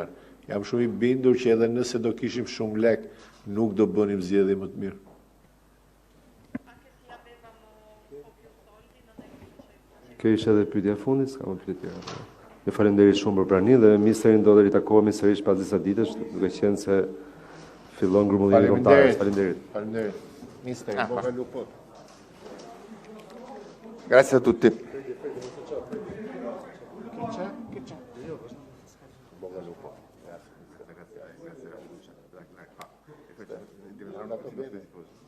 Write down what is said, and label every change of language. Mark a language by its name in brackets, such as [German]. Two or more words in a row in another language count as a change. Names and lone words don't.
[Albanian] Jam shumë i bindur që edhe nëse do kishim shumë lek, nuk do bënim zgjedhje më të mirë. Kjo ishte edhe pyetja e fundit, s'ka më pyetje tjera. Ne falenderit shumë për praninë dhe ministrin do të ritakohemi sërish pas disa ditësh, duke qenë se fillon grumullimi kombëtar. Falenderit. Falenderit. [Italian] Mister, bocca al lupo. Grazie a tutti. Bocca al lupo. Grazie. Grazie.